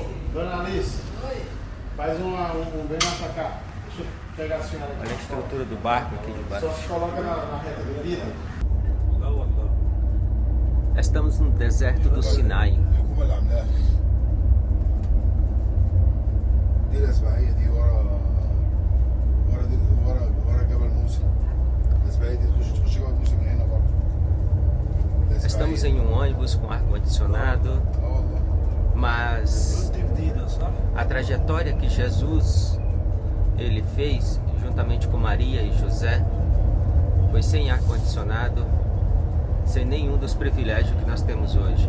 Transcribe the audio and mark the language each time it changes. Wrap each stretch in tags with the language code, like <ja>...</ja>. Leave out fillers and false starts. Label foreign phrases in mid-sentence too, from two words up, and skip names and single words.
<pt>Dona Alice. Oi. Faz bem mais pra cá. Deixa eu pegar a senhora aqui. Olha a estrutura do barco aqui de baixo. Só se coloca na reta de vida. Estamos no deserto do Sinai.</pt> <ar>الاسبعيه دي ورا جبل موسى. الاسبعيه دي تخش جبل موسى من هنا برضه.</ar> <pt>Estamos em um ônibus com ar-condicionado, mas a trajetória que Jesus ele fez juntamente com Maria e José foi sem ar-condicionado, sem nenhum dos privilégios que nós temos hoje.</pt>